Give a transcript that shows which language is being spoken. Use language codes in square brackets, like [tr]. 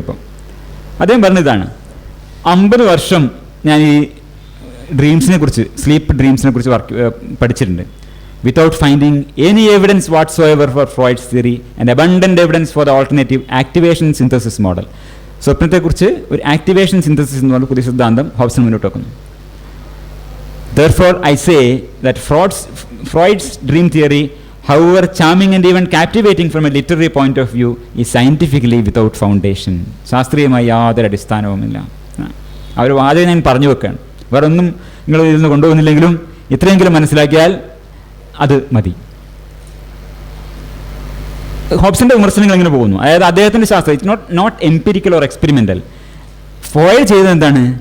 [ml] ഇപ്പം അദ്ദേഹം പറഞ്ഞതാണ്, 50 വർഷം ഞാൻ ഈ ഡ്രീംസിനെ കുറിച്ച്, സ്ലീപ്പ് ഡ്രീംസിനെ കുറിച്ച് പഠിച്ചിട്ടുണ്ട്. [en] Without finding any evidence whatsoever for Freud's theory and abundant evidence for the alternative activation synthesis model. [ml] സ്വപ്നത്തെക്കുറിച്ച് ഒരു ആക്ടിവേഷൻ സിന്തസിസ് എന്ന് പറഞ്ഞ പുതിയ സിദ്ധാന്തം ഹോബ്സൺ മുന്നോട്ട് വെക്കുന്നു. [en] Therefore, I say that Freud's dream theory, however charming and even captivating from a literary point of view, is scientifically without foundation. [ml] ശാസ്ത്രീയമായി യാതൊരു അടിസ്ഥാനവുമില്ല. അവർ വാദം ഞാൻ പറഞ്ഞു വെക്കുകയാണ്. വേറെ ഒന്നും നിങ്ങൾ ഇതിൽ നിന്ന് കൊണ്ടുപോകുന്നില്ലെങ്കിലും ഇത്രയെങ്കിലും മനസ്സിലാക്കിയാൽ അത് മതി. ഹോബ്സിൻ്റെ വിമർശനങ്ങൾ ഇങ്ങനെ പോകുന്നു. അതായത് അദ്ദേഹത്തിൻ്റെ ശാസ്ത്രം [en] It's not empirical or experimental. [ml] Freud ചെയ്തത് എന്താണ്?